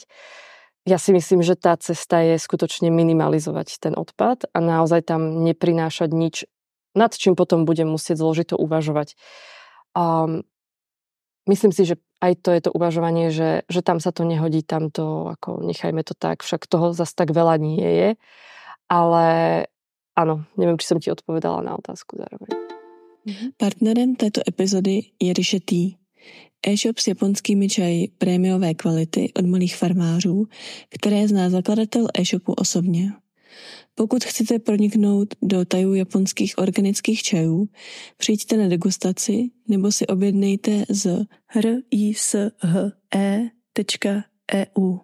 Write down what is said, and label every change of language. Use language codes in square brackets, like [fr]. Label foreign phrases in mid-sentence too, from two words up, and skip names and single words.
[sk] Ja si myslím, že tá cesta je skutočne minimalizovať ten odpad a naozaj tam neprinášať nič, nad čím potom budem musieť zložito uvažovať. Myslím si, že aj to je to uvažovanie, že tam sa to nehodí, tam to, ako nechajme to tak, však toho zase tak veľa nie je. Ale áno, neviem, či som ti odpovedala na otázku zároveň. [cs] Partnerem této epizody je Riše Tea, e-shop s japonskými čaji prémiové kvality od malých farmářů, které zná zakladatel e-shopu osobně. Pokud chcete proniknout do tajů japonských organických čajů, přijďte na degustaci nebo si objednejte z rishe.eu.